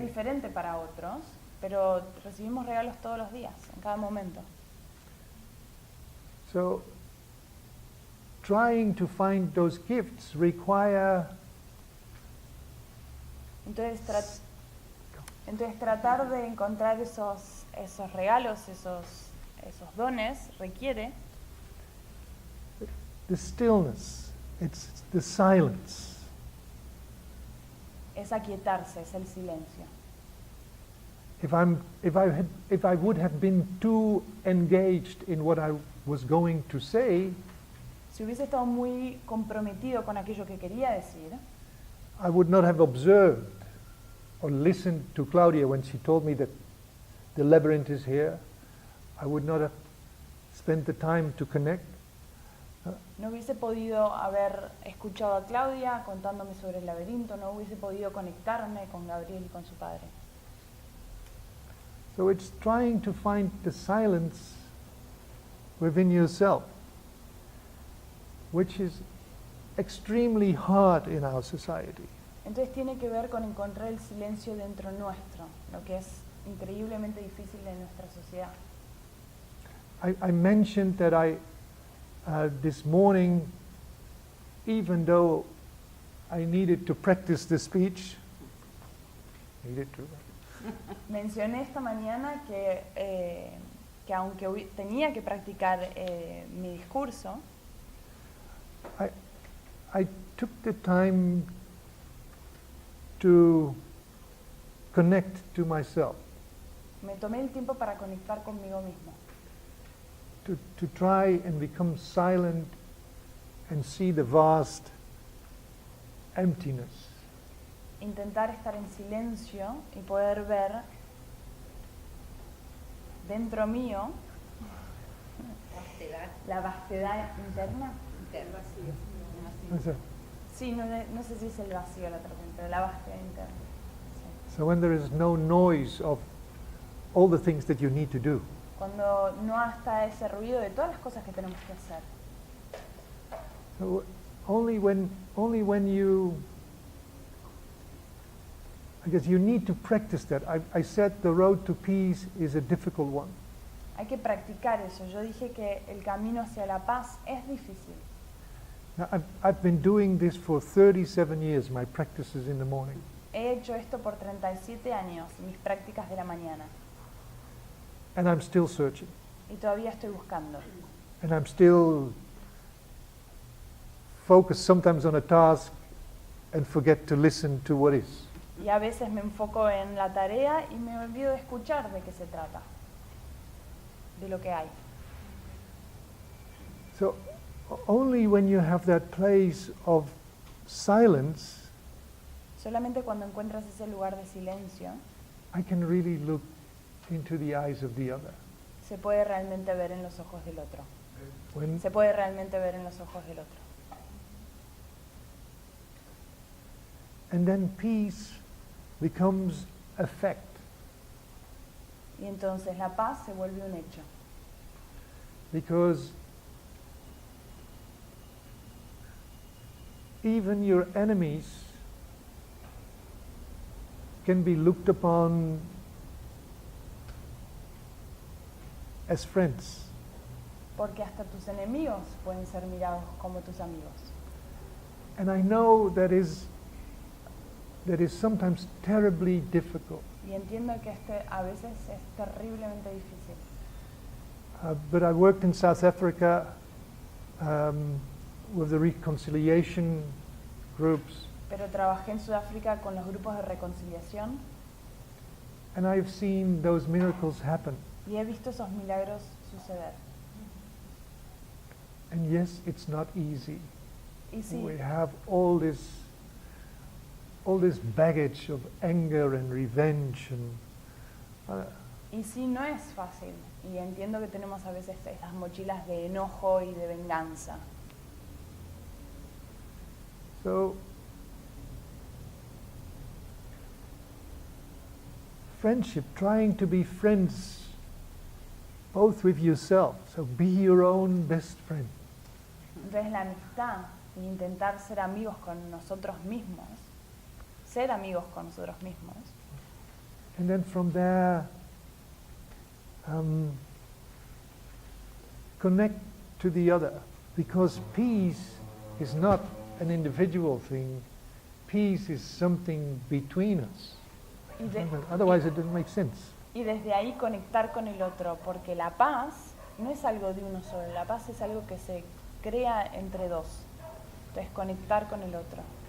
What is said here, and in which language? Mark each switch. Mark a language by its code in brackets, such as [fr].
[es] diferente para otros, pero recibimos regalos todos los días, en cada momento. [en] So, trying to find those gifts require [es] Entonces, tratar de encontrar esos regalos, esos dones, requiere [en] the stillness. It's the silence. [es] es aquietarse, es el silencio. [en] If I would have been too engaged in what I was going to say, [es] Si hubiese estado muy comprometido con aquello que quería decir, [en] I would not have observed or listened to Claudia when she told me that the labyrinth is here. I would not have spent the time to connect. [es] no hubiese podido haber escuchado a Claudia contándome sobre el laberinto, no hubiese podido conectarme con Gabriel y con su padre. [en] So it's trying to find the silence within yourself, which is extremely hard in our society. [es] Entonces tiene que ver con encontrar el silencio dentro nuestro, lo que es increíblemente difícil en nuestra sociedad. [en] I mentioned that this morning, even though I needed to practice the speech, [es] Mencioné esta mañana que aunque tenía que practicar mi discurso, [en] I took the time to connect to myself, [es] me tomé el tiempo para conectar conmigo mismo, [en] to try and become silent and see the vast emptiness. [es] intentar estar en silencio y poder ver dentro mío la vastedad interna. Sí, no sé si es el vacío la traducción, pero la vastedad interna. Sí. [en] So when there is no noise of all the things that you need to do, [es] Cuando no está ese ruido de todas las cosas que tenemos que hacer. [en] so only when you, I guess you need to practice that. I said the road to peace is a difficult one. [es] Hay que practicar eso. Yo dije que el camino hacia la paz es difícil. [en] Now, I've been doing this for 37 years, my practices in the morning. [es] He hecho esto por 37 años, mis prácticas de la mañana, [en] And I'm still searching. [es] y todavía estoy buscando. [en] And I'm still focused sometimes on a task and forget to listen to what is. [es] Y a veces me enfoco en la tarea y me olvido de escuchar de qué se trata, de lo que hay. [en] So only when you have that place of silence [es] Solamente cuando encuentras ese lugar de silencio, [en] I can really look into the eyes of the other. [es] se puede realmente ver en los ojos del otro. [en] When, [es] Se puede realmente ver en los ojos del otro. [en] and then peace becomes a fact. [es] Y entonces la paz se vuelve un hecho. [en] Because even your enemies can be looked upon as friends. [es] Porque hasta tus enemigos pueden ser mirados como tus amigos. [en] And I know that is sometimes terribly difficult. [es] Y entiendo que a veces es terriblemente difícil. [en] But I worked in South Africa with the reconciliation groups, [es] Pero trabajé en Sudáfrica con los grupos de reconciliación [en] and I've seen those miracles happen. [es] y he visto esos milagros suceder. [en] And yes, it's not easy. [es] Y sí, [en] We have all this baggage of anger and revenge and [es] y sí, no es fácil. Y entiendo que tenemos a veces estas mochilas de enojo y de venganza. [en] so friendship, trying to be friends both with yourself, so be your own best friend. [es] Entonces la amistad e intentar ser amigos con nosotros mismos, ser amigos con nosotros mismos, [en] And then from there, connect to the other, because peace is not an individual thing. Peace is something between us. [es] y, de- [en] Otherwise, it doesn't make sense. [es] y desde ahí conectar con el otro, porque la paz no es algo de uno solo, la paz es algo que se crea entre dos. Entonces conectar con el otro.